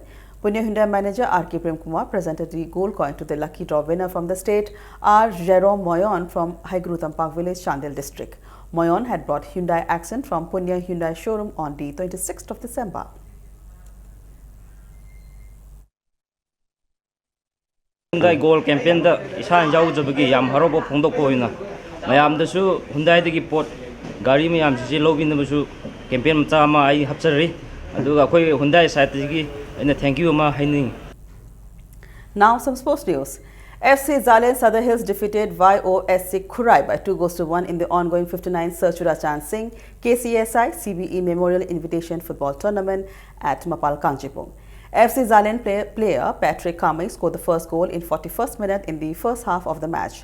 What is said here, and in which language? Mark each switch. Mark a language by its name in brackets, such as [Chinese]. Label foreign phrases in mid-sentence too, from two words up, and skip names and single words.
[English] Punya Hyundai manager R.K. Prem Kumar presented the gold coin to the lucky draw winner from the state, R. Jerome Moyon from Haigru Park Village, Chandel district. Moyon had brought Hyundai Accent from Punya Hyundai showroom on the 26th of December. [Manipuri] Hyundai Gold campaign da isan yaujabagi yam harobo phongdokpo oina mayamdasu Hyundai dagi pot gari mayam si lobinabasu campaign macha ama ai hapchari aduga khoi Hyundai side dagi aina [English] thank you [Manipuri] ma haining. [English] Now some sports news. FC Zalen Sadar Hills defeated YOSC Khurai by 2-1 in the ongoing 59th Sir Churachan Singh KCSI CBE Memorial Invitation Football Tournament at Mapal Kanchipong. FC Zalen player Patrick Kamai scored the first goal in 41st minute in the first half of the match.